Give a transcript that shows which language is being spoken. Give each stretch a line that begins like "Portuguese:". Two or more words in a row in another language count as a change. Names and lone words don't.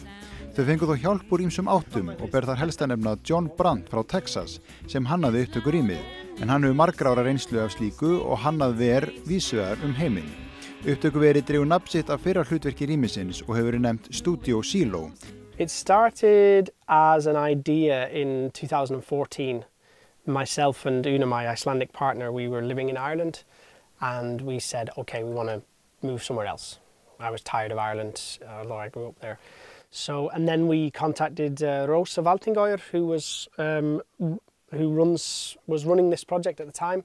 Icelandic: Þau fengu þó hjálp úr ýmsum áttum og ber þar helst að nefna John Brandt frá Texas sem hannaði upptökurýmið, en hann hefur margra ára reynslu af slíku og hannað ver víðsvegar heiminn. Upptökuveri dregur nafn sitt af fyrra hlutverki rýmisins og hefur verið nefnt Stúdíó Síló.
English: It started as an idea in 2014. Myself and Una, my Icelandic partner, we were living in Ireland and we said, okay, we want to move somewhere else. I was tired of Ireland, although I grew up there. So, and then we contacted Rosa Valtingoyer, who was running this project at the time.